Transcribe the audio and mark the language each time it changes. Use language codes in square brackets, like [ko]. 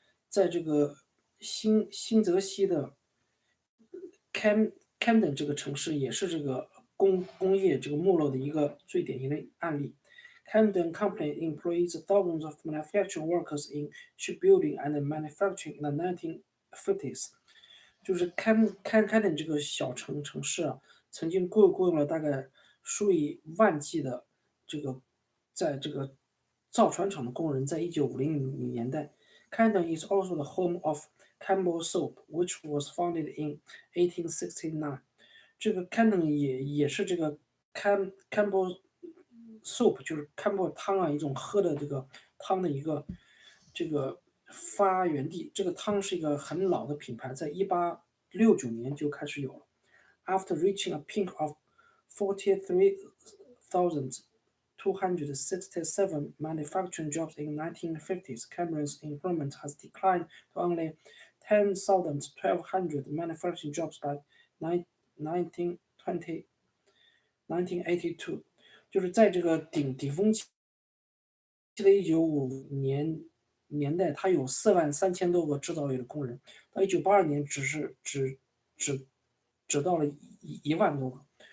[zh] 在这个新泽西的 Camden 这个城市也是这个工业这个没落的一个最典型的案例。 [en] Camden Company employs thousands of manufacturing workers in shipbuilding and manufacturing in the 1950s。 [zh] 就是Camden 这个小城市啊，曾经雇佣了大概数以万计的这个在这个造船厂的工人，在1950年代。 [en] Camden is also the home of Campbell Soup, which was founded in 1869。 [zh] 这个 Camden 也是这个 Campbell Soup， 就是 Campbell 汤啊，一种喝的这个汤的一个这个发源地。这个汤是一个很老的品牌，在1869年就开始有了。 [en] After reaching a peak of 43,267 manufacturing jobs in 1950s, Cameron's employment has declined to only 10,100 manufacturing jobs by 1982。 [zh] 就是在这个顶峰期的1955年代，它有43000多个制造业的工人，到1982年只到了1万多个。